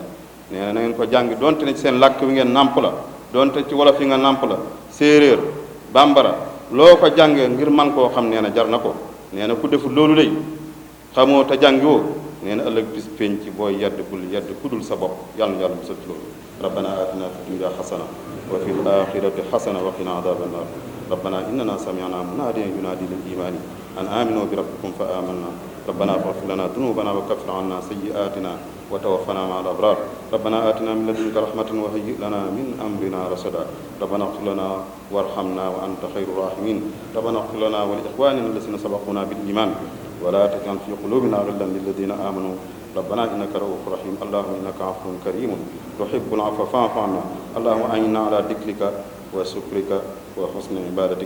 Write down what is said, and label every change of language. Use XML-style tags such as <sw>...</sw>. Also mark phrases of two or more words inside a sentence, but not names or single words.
<wo>nee na ngeen ko jàng donte ne ci seen làkk wi ngeen nàmp la, donte ci wolof yi nga nàmp la, séeréer, bambara, loo ko jàngee ngir man koo xam nee na jar na ko. nee na ku deful loolu lay xamoo te jàngiwoo, nee na ëllëg bis penc booy yedd bul yedd kudul sa bopp. yàlla na yàlla musal ci loolu.</wo> <ar>ربنا آتنا في الدنيا حسنة وفي الآخرة حسنة وقنا عذاب النار. ربنا إننا سمعنا مناديا ينادي للإيمان أن آمنوا بربكم فآمنا. ربنا فاغفر لنا ذنوبنا وكفر عنا سيئاتنا وتوفنا مع الأبرار. ربنا آتنا من لدنك رحمة وهيئ لنا من أمرنا رشدا. ربنا اغفر لنا وارحمنا وأنت خير الراحمين. ربنا اغفر لنا ولإخواننا الذين سبقونا بالإيمان ولا تجعل في قلوبنا غلا للذين آمنوا ربنا إنك رؤوف رحيم. اللهم إنك عفو كريم تحب العفو فاعف عنا. اللهم أعنا على ذكرك وشكرك وحسن عبادتك.</ar>